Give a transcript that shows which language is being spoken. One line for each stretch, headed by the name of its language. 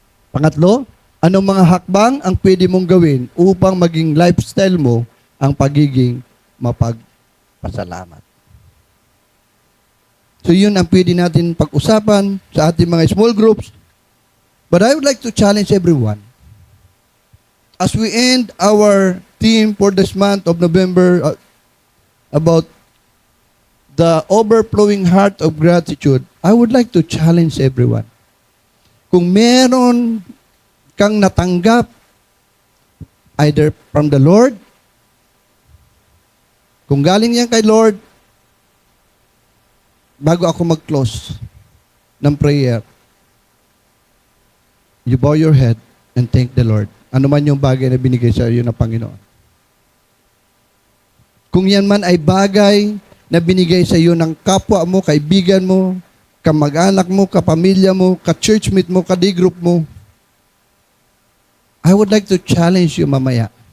Filipino: Pangatlo, anong mga hakbang ang pwede mong gawin upang maging lifestyle mo ang pagiging mapagpasalamat? So yun ang pwede natin pag-usapan sa ating mga small groups.
English: But I would like to challenge everyone. As we end our theme for this month of November about the overflowing heart of gratitude, I would like to challenge everyone.
Filipino: Kung meron kang natanggap
English: either from the Lord,
Filipino: kung galing yan kay Lord, bago ako mag-close,
English: ng prayer, you bow your head and thank the Lord.
Filipino: Ano man yung bagay na binigay sa iyo ng Panginoon. Kung yan man ay bagay na binigay sa iyo ng kapwa mo, kaibigan mo, kamag-anak mo, kapamilya mo, ka-churchmate mo, ka-day group mo,
English: I would like to challenge you
Filipino: mamaya.